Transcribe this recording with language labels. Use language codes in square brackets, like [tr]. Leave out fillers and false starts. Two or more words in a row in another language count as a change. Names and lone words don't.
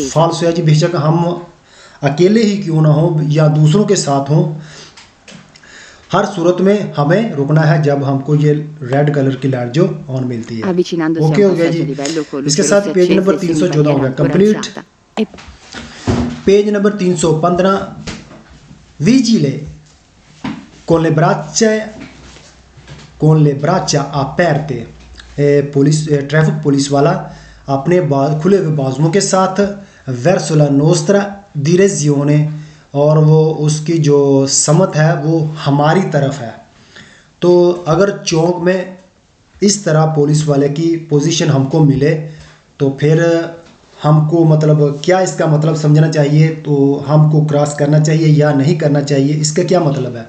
[hi] फाल्सो है जी, बेशक हम अकेले ही क्यों ना हो या दूसरों के साथ हों, हर सूरत में हमें रुकना है जब हमको ये [en] red color [hi] की लाइट जो ऑन मिलती है। ओके हो गया जी, इसके साथ [en] page number [hi] 314 हो गया कंप्लीट। [en] page number 315, [it] vigile con le braccia aperte, [hi] ट्रैफिक पुलिस वाला अपने खुले हुए बाजुओं के साथ, [it] verso la nostra direzione, [hi] और वो उसकी जो समत है वो हमारी तरफ है। तो अगर चौक में इस तरह पुलिस वाले की पोजीशन हमको मिले तो फिर हमको मतलब क्या इसका मतलब समझना चाहिए, तो हमको क्रॉस करना चाहिए या नहीं करना चाहिए, इसका क्या मतलब है।